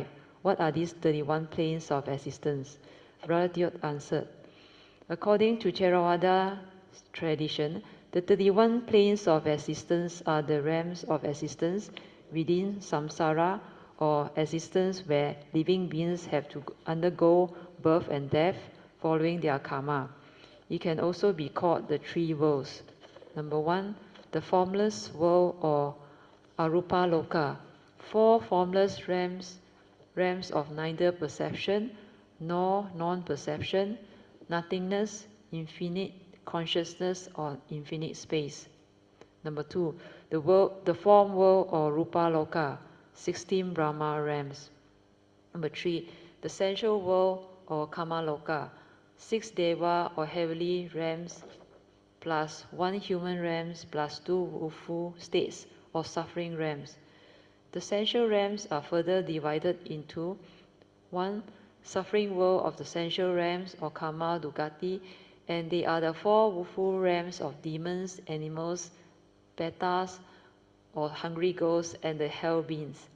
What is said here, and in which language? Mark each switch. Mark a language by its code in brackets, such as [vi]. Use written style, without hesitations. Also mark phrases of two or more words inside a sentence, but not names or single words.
[en] What are these 31 planes of existence? Brother Teo answered, according to Theravada tradition, the 31 planes of existence are the realms of existence within samsara, or existence where living beings have to undergo birth and death following their karma. It can also be called the three worlds. Number 1, the formless world or [pi] arupa loka, [en] 4 formless realms of neither perception nor non-perception, nothingness, infinite consciousness or infinite space. Number 2, the form world or [pi] rupa loka, [en] 16 Brahma realms. Number 3, the sensual world or [pi] kama loka, [en] 6 deva or heavenly realms plus 1 human realms plus 2 woeful states or suffering realms. The sensual realms are further divided into 1. Suffering world of the sensual realms or [pi] karma dugati, [en] and they are the 4 woeful realms of demons, animals, betas or hungry ghosts, and the hell beings.